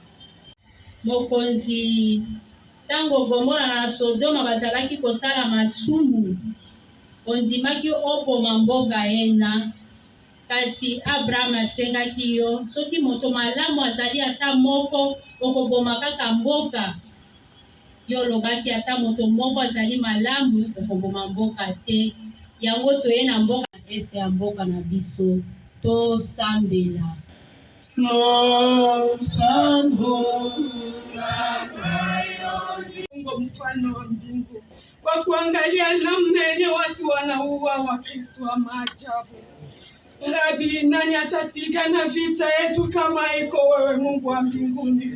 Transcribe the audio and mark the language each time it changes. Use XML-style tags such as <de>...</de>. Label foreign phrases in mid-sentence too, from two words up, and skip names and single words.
<ln>mokonzi ntango gomora na sodoma bazalaki kosala masumu ondimaki oboma mboka yena kasi abraham asengaki yo soki moto malamu azali ata moko okoboma kaka mboka yo olobaki ata moto moko azali malamu okoboma mboka te yango toye na mboka este ya mboka na biso tosambela</ln> <sw>Mungu mfano wa mbingu kwa kuangalia namna yenye watu wanauawa Wakristo wa maajabu. Rabi, nani atapigana vita yetu kama iko wewe Mungu wa mbinguni?</sw>